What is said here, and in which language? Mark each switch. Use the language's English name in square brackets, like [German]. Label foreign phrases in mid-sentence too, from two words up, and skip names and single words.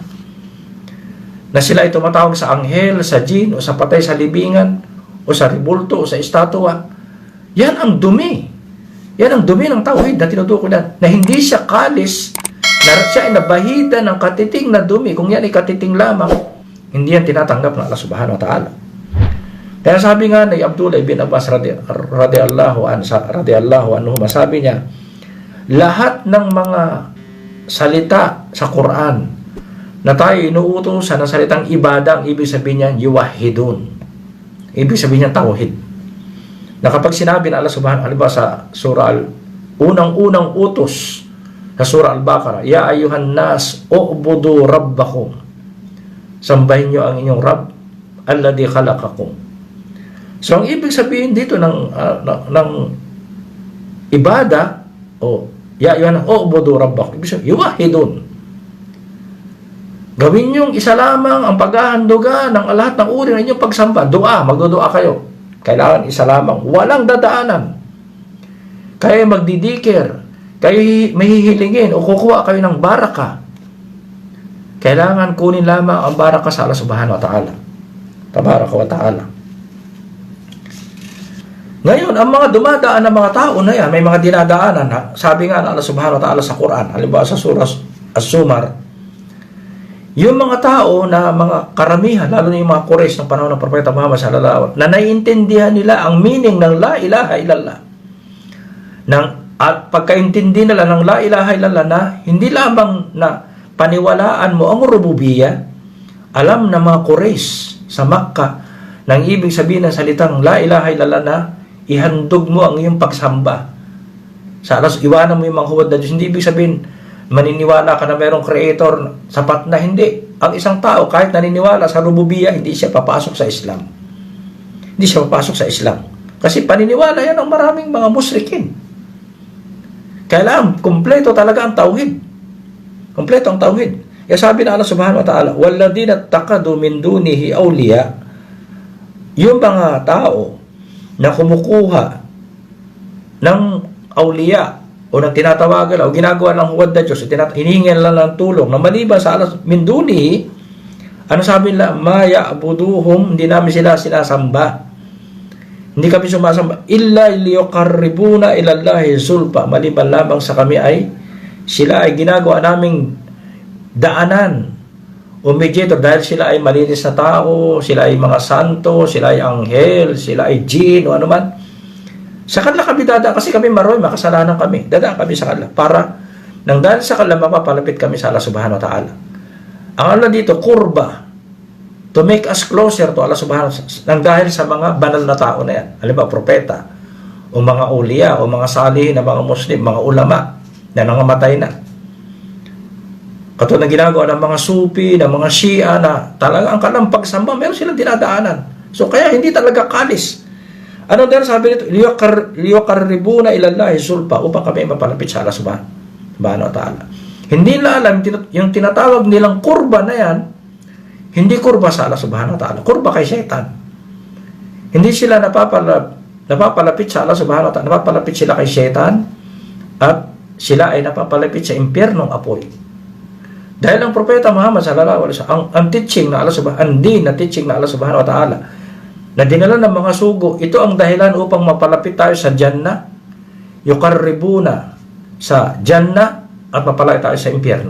[Filipino] Na sila ay tumatawag sa anghel, sa jin, o sa patay sa libingan, o sa ribulto, o sa estatwa. Yan ang dumi. Yan ang dumi ng tawhid na tinutukoy na hindi siya kalis, na siya ay nabahida ng katiting na dumi. Kung yan ay katiting lamang, hindi yan tinatanggap ng Allah [Arabic] سبحانه وتعالى. [Filipino] Kaya sabi nga ni Abdullah ibn Abbas [Arabic] رضي الله عنه, [Filipino] masabi niya, lahat ng mga salita sa Quran na tayo inuutosan ng salitang ibada, ang ibig sabihin niyan, yuwahhidun. Ibig sabihin niyan, tawhid. Na kapag sinabi na Allah [Arabic] سبحانه وتعالى [Filipino] sa surah unang-unang utos sa surah Al-Baqarah, [Arabic] يا أيها الناس اعبدوا ربكم, [Filipino] sambahin nyo ang inyong Rabb, [Arabic] الذي خلقكم. [Filipino] So, ang ibig sabihin dito ng ibada, [Arabic] اعبدوا ربكم. [Filipino] Ibig sabihin, yuwahidun. Gawin niyong isa lamang ang paghahandugan ng lahat ng uri ng inyong pagsamba. Magdudua kayo. Kailangan isa lamang. Walang dadaanan. Kayo magdidikir. Kayo mahihilingin o kukuha kayo ng baraka. Kailangan kunin lamang ang baraka sa Allah [Arabic] سبحانه وتعالى. تبارك وتعالى. [Filipino] Ngayon, ang mga dumadaan ng mga tao na yan, may mga dinadaanan. Sabi nga ng Allah [Arabic] سبحانه وتعالى [Filipino] sa Quran, halimbawa sa surah As-Sumar, yung mga tao na mga karamihan, lalo na yung mga Quraysh ng panahon ng Propeta Muhammad [Arabic] صلى الله عليه وسلم, [Filipino] na naiintindihan nila ang meaning ng [Arabic] لا إله إلا الله. [Filipino] At pagkaintindi nila ng [Arabic] لا إله إلا الله [Filipino] na hindi lamang na paniwalaan mo ang rububiyya, alam na mga Quraysh sa Makkah nang ibig sabihin ng salitang [Arabic] لا إله إلا الله [Filipino] na ihandog mo ang iyong pagsamba. Sa alas, iwanan mo yung mga huwad na Diyos. Hindi ibig sabihin maniniwala ka na mayroong creator, sapat na. Hindi. Ang isang tao, kahit naniniwala sa rububiyya, hindi siya papasok sa Islam. Hindi siya papasok sa Islam. Kasi paniniwala yan ng maraming mga musyrikin. Kailangan, kumpleto talaga ang tauhid. Kumpleto ang tauhid. Kaya sabi na Allah [Arabic] سبحانه وتعالى, وَالَّذِينَ اتَّخَذُوا مِن دُونِهِ أَوْلِيَاءَ, [Filipino] yung mga tao na kumukuha ng awliya, o nang tinatawagan o ginagawa ng huwad na Diyos, hinihingan lang ng tulong na maliban sa Allah [Arabic] من دونه, [Filipino] ano sabi nila? [Arabic] ما يعبدهم, [Filipino] hindi namin sila sinasamba. Hindi kami sumasamba. [Arabic] إلا ليقربونا إلى الله زلفى, [Filipino] maliban lamang sa kami ay sila ay ginagawa naming daanan o mediator, dahil sila ay malinis na tao, sila ay mga santo, sila ay anghel, sila ay jinn o ano man. Sa kanila kami dadaan, kasi kami maroy, makasalanan kami. Dadaan kami sa kanila para nang dahil sa kanila mapapalapit kami sa Allah [Arabic] سبحانه وتعالى. [Filipino] Ang Allah dito, kurba, [English] to make us closer to Allah [Arabic] سبحانه وتعالى, [Filipino] nang dahil sa mga banal na tao na yan. Halimbawa, propeta, o mga uliya, o mga salihin na mga Muslim, mga ulama, na nangamatay na. Katulad ng ginagawa ng mga Sufi, ng mga Shia, na talaga ang kanilang pagsamba, meron silang dinadaanan. So, kaya hindi talaga kalis. Ano dahil sabi nito? [Arabic] ليقربونا إلى الله زلفى, [Filipino] upang kami mapalapit sa Allah [Arabic] سبحانه وتعالى. [Filipino] Hindi nila alam, yung tinatawag nilang kurba na yan, hindi kurba sa Allah [Arabic] سبحانه وتعالى. [Filipino] Kurba kay Shaitan. Hindi sila napapalapit sa Allah [Arabic] سبحانه وتعالى. [Filipino] Napapalapit sila kay Shaitan, at sila ay napapalapit sa impyernong apoy. Dahil ang Propeta Muhammad [Arabic] صلى الله عليه وسلم, [Filipino] ang teaching na Allah [Arabic] سبحانه وتعالى, [Filipino] na dinala ng mga sugo, ito ang dahilan upang mapalapit tayo sa Jannah, yuqarribuna sa Jannah, at mapalapit tayo sa impyerno.